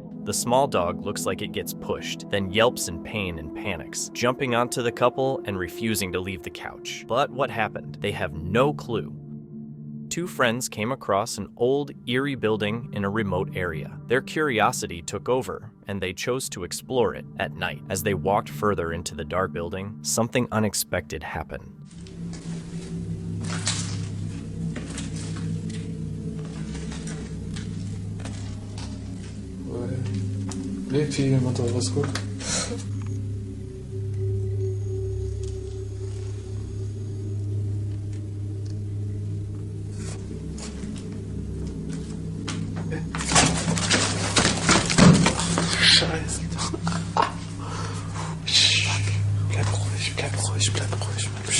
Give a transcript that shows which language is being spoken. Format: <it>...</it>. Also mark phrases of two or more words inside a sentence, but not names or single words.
<en>The small dog looks like it gets pushed, then yelps in pain and panics, jumping onto the couple and refusing to leave the couch. But what happened? They have no clue. Two friends came across an old, eerie building in a remote area. Their curiosity took over, and they chose to explore it at night. As they walked further into the dark building, something unexpected happened.</en> <ar>ليه في مطر بسكوت؟</ar> <de>Scheiße. Bleib ruhig, bleib ruhig, bleib ruhig.</de>